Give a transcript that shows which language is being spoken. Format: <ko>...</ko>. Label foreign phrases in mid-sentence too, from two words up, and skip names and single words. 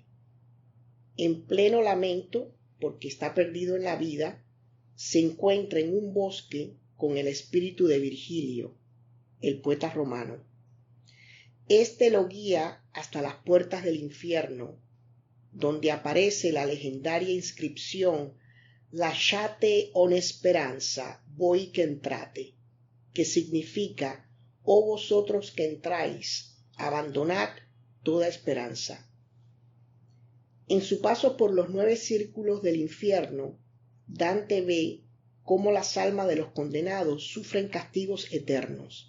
<es>En pleno lamento, porque está perdido en la vida, se encuentra en un bosque con el espíritu de Virgilio, el poeta romano. Este lo guía hasta las puertas del infierno, donde aparece la legendaria inscripción</es> <it>«Lasciate ogni speranza, voi che entrate»,</it> <es>que significa «Oh vosotros que entráis, abandonad toda esperanza». En su paso por los 9 círculos del infierno, Dante ve cómo las almas de los condenados sufren castigos eternos.</es>